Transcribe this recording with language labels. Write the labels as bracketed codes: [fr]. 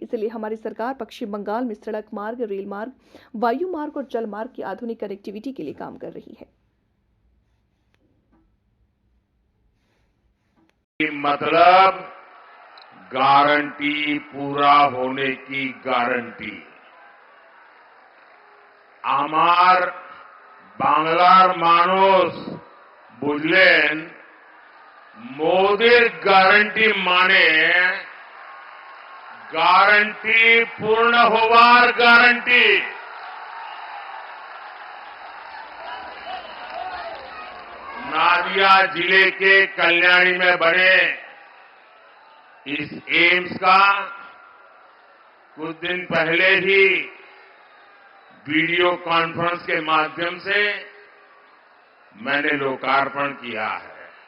[hi] इसलिए हमारी सरकार पश्चिम बंगाल में सड़क मार्ग, रेल मार्ग, वायु मार्ग और जल मार्ग की आधुनिक कनेक्टिविटी के लिए काम कर रही है। मतलब गारंटी पूरा होने की गारंटी। [bn] আমার বাংলার মানুষ বুঝলেন মোদির গ্যারান্টি মানে গ্যারান্টি পূর্ণ হওয়ার গ্যারান্টি। [hi] नादिया जिले के कल्याणी में बने इस एम्स का कुछ दिन पहले ही वीडियो कॉन्फ्रेंस के माध्यम से मैंने लोकार्पण किया है।